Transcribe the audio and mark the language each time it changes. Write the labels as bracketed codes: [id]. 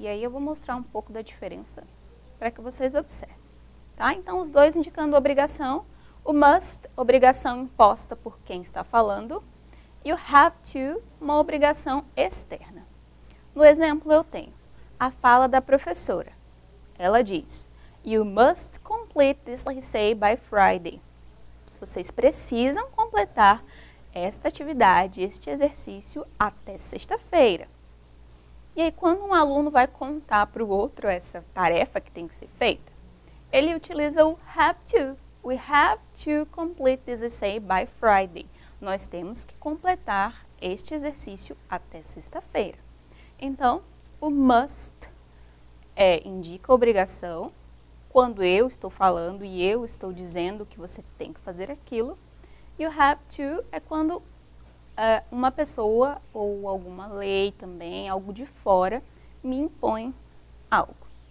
[pt] E aí eu vou mostrar um pouco da diferença para que vocês observem. Tá? Então, os dois indicando obrigação. O must, obrigação imposta por quem está falando. E o have to, uma obrigação externa. No exemplo, eu tenho a fala da professora. Ela diz, [en] you must complete this essay by Friday. [pt] Vocês precisam completar esta atividade, este exercício até sexta-feira. E aí, quando um aluno vai contar para o outro essa tarefa que tem que ser feita, ele utiliza o have to. [en] We have to complete this essay by Friday. [pt] Nós temos que completar este exercício até sexta-feira. Então, o must indica obrigação, quando eu estou falando e eu estou dizendo que você tem que fazer aquilo. E o have to é quando uma pessoa ou alguma lei também, algo de fora, me impõe algo.